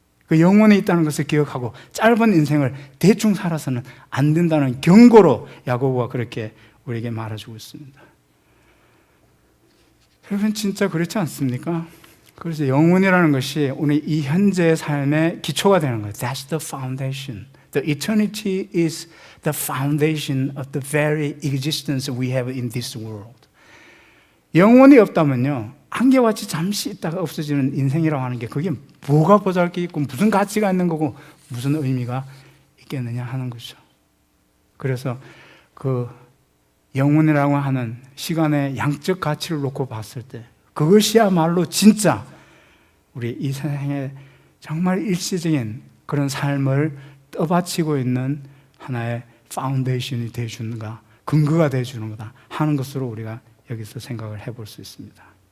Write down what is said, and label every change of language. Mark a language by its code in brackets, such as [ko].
[ko] 그 영원히 있다는 것을 기억하고 짧은 인생을 대충 살아서는 안 된다는 경고로 야고보가 그렇게 우리에게 말해주고 있습니다. 여러분, 진짜 그렇지 않습니까? 그래서 영혼이라는 것이 우리 이 현재의 삶의 기초가 되는 거예요. [en] That's the foundation. The eternity is the foundation of the very existence we have in this world. [ko] 영혼이 없다면요, 안개같이 잠시 있다가 없어지는 인생이라고 하는 게 그게 뭐가 보잘게 있고 무슨 가치가 있는 거고 무슨 의미가 있겠느냐 하는 거죠. 그래서 그 영혼이라고 하는 시간의 양적 가치를 놓고 봤을 때 그것이야말로 진짜 우리 이 세상에 정말 일시적인 그런 삶을 떠받치고 있는 하나의 파운데이션이 되어주는가, 근거가 되어주는 거다 하는 것으로 우리가 여기서 생각을 해볼 수 있습니다.